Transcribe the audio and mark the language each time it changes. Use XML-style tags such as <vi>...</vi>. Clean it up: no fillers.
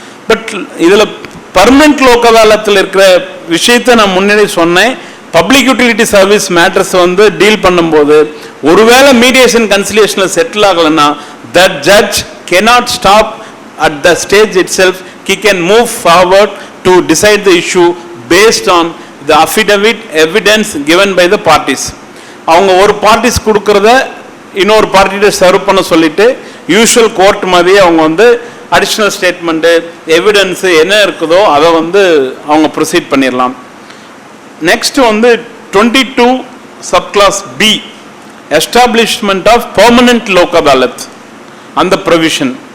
<ta>But இதில் permanent Lok அதாலத்தில் இருக்கிற விஷயத்தை நான் முன்னாடி சொன்னேன். பப்ளிக் யூட்டிலிட்டி சர்வீஸ் மேட்டர்ஸ் வந்து டீல் பண்ணும்போது ஒருவேளை மீடியேஷன் கன்சிலியேஷனில் செட்டில் ஆகலைன்னா</ta> <en>that judge cannot stop at the stage itself. He can move forward to decide the issue based on the affidavit evidence given by the parties.</en> <ta>அவங்க ஒரு parties கொடுக்கறத இன்னொரு பார்ட்டிகிட்ட serve பண்ண சொல்லிட்டு யூஷுவல் கோர்ட் மாதிரியே அவங்க வந்து அடிஷ்னல் ஸ்டேட்மெண்ட்டு எவிடன்ஸு என்ன இருக்குதோ அதை வந்து அவங்க ப்ரொசீட் பண்ணிடலாம்.</ta> <en>Next வந்து 22 subclass B establishment of permanent Lok Adalat அந்த ப்ரொவிஷன்.</en>